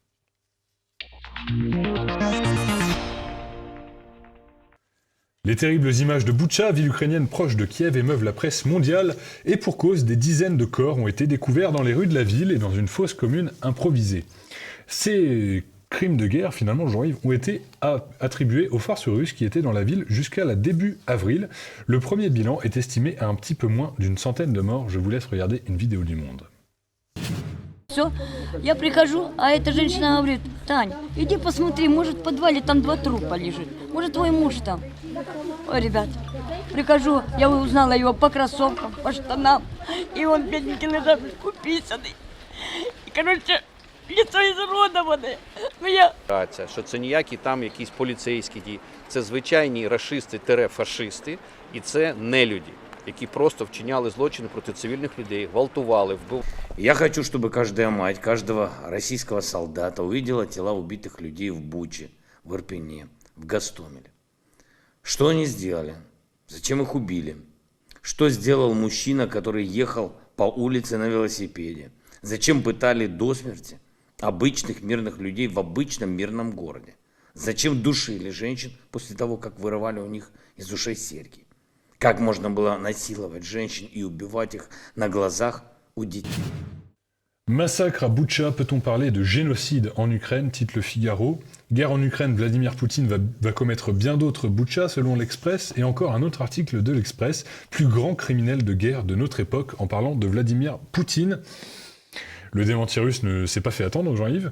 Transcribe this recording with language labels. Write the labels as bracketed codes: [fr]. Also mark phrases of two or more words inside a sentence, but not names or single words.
[fr] Les terribles images de Boutcha, ville ukrainienne proche de Kiev, émeuvent la presse mondiale, et pour cause, des dizaines de corps ont été découverts dans les rues de la ville et dans une fosse commune improvisée. Ces crimes de guerre, finalement, Jean-Yves, ont été attribués aux forces russes qui étaient dans la ville jusqu'à la début avril. Le premier bilan est estimé à un petit peu moins d'une centaine de morts. Je vous laisse regarder une vidéo du Monde. [ru] Все, я прихожу, а эта женщина говорит: Тань, иди посмотри, может в подвале там 2 трупа лежит, может твой муж там. Ой, ребят, прихожу, я узнала его по кроссовкам, по штанам, и он бедненький лежал, уписанный. И, короче, лицо изуродоване. [uk] Що це ніякі там якісь поліцейські дії, це звичайні рашисти-фашисти, і це нелюді, які просто вчиняли злочини проти цивільних людей, гвалтували, вбивали. [ru] Я хочу, чтобы каждая мать, каждого российского солдата увидела тела убитых людей в Буче, в Ирпене, в Гостомеле. Что они сделали? Зачем их убили? Что сделал мужчина, который ехал по улице на велосипеде? Зачем пытали до смерти обычных мирных людей в обычном мирном городе? Зачем душили женщин после того, как вырывали у них из ушей серьги? Как можно было насиловать женщин и убивать их на глазах у детей? [fr] Massacre à Boutcha, peut-on parler de génocide en Ukraine, titre Le Figaro. Guerre en Ukraine, Vladimir Poutine va commettre bien d'autres Boutcha, selon l'Express, et encore un autre article de l'Express, plus grand criminel de guerre de notre époque, en parlant de Vladimir Poutine. Le démenti russe ne s'est pas fait attendre, Jean-Yves.